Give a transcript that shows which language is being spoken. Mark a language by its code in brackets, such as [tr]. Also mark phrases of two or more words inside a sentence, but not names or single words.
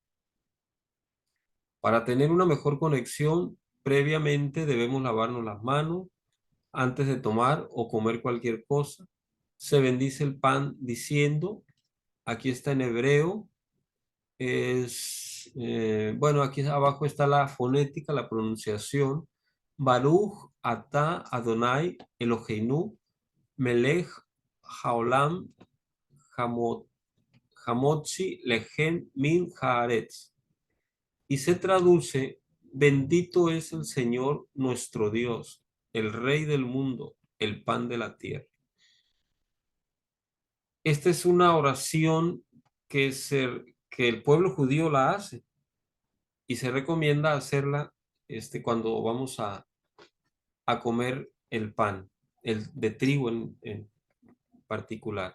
[es] Para tener una mejor conexión, previamente debemos lavarnos las manos antes de tomar o comer cualquier cosa. Se bendice el pan diciendo, aquí está en hebreo, bueno, aquí abajo está la fonética, la pronunciación. [he] ברוך אתה אדוני אלוהינו מלך העולם המוציא לחם מן הארץ. [es] Y se traduce, Bendito es el Señor nuestro Dios, el Rey del mundo, el pan de la tierra. Esta es una oración que el pueblo judío la hace y se recomienda hacerla cuando vamos a comer el pan, el de trigo en particular.